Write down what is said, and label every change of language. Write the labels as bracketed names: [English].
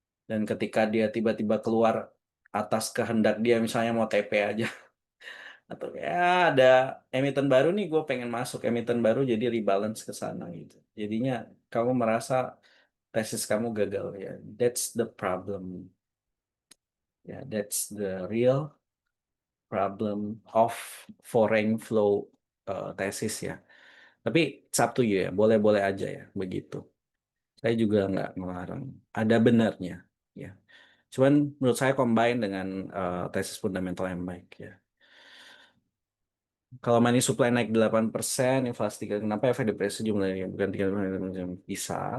[Indonesian] Dan ketika dia tiba-tiba keluar atas kehendak dia, misalnya mau TP aja, atau ya ada emiten baru nih, gue pengen masuk emiten baru jadi rebalance ke sana gitu. Jadinya kamu merasa tesis kamu gagal ya. [English] That's the problem. Ya, that's the real problem of foreign flow tesis ya. [Indonesian] Tapi [English] it's up to you [Indonesian] ya, boleh-boleh aja ya begitu. Saya juga nggak melarang. Ada benarnya ya. Cuman menurut saya combine dengan tesis fundamental yang baik ya. Kalau money supply naik 8%, inflasi 3, kenapa efek depresi jumlahnya bukan 3 bisa?